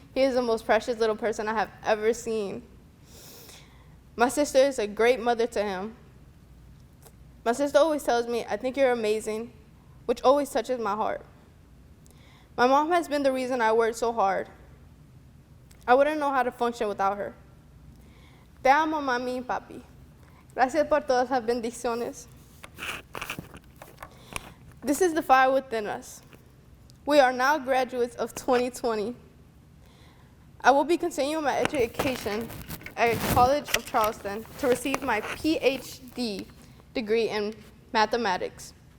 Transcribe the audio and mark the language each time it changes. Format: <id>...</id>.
<en>He is the most precious little person I have ever seen. My sister is a great mother to him. My sister always tells me, "I think you're amazing," which always touches my heart. My mom has been the reason I worked so hard. I wouldn't know how to function without her.</en> <es>Te amo, mami y papi. Gracias por todas las bendiciones.</es> <en>This is the fire within us. We are now graduates of 2020. I will be continuing my education at College of Charleston to receive my PhD degree in mathematics.</en>